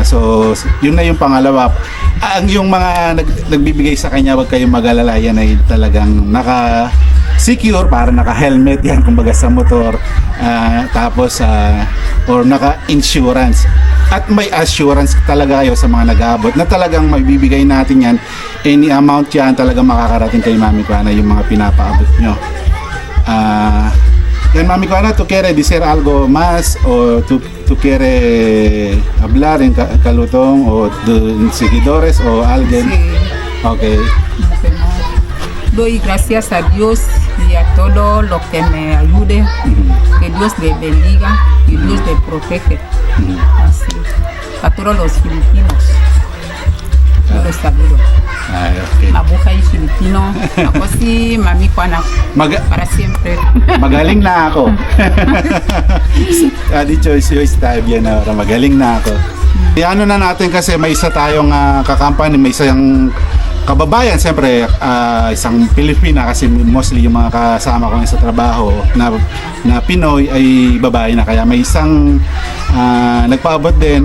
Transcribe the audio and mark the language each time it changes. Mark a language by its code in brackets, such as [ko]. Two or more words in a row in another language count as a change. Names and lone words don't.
[tl] So, yun na yung pangalawa. Ang yung mga nagbibigay sa kanya, wag kayong mag-alala, yan ay talagang naka-secure, para naka-helmet yan, kumbaga sa motor, tapos or naka-insurance. At may assurance talaga kayo sa mga nag-aabot na talagang magbibigay natin yan, any amount yan talagang makakarating kay Mami Kuana yung mga pinapaabot nyo. [es] Yan, Mami Kuana, ¿tú quieres decir algo más o tú quieres hablar en Calutong o de seguidores o alguien? Sí. Okay. Que no. Doy gracias a Dios y a todo lo que me ayude. Que Dios le bendiga y Dios le protege. Así. A todos los filipinos. Yo los saludo. Ay, okay. [tl] Mabuhay Filipino. Ako si Mami Kuana. [es] Para siempre. [tl] Magaling na ako. [es] Dicho está bien ahora. [tl] Magaling na ako. Ano na natin kasi may isa tayong kakampany, may isang kababayan, siyempre isang Pilipina kasi mostly yung mga kasama ko sa trabaho na Pinoy ay babae na, kaya may isang nagpaabot din.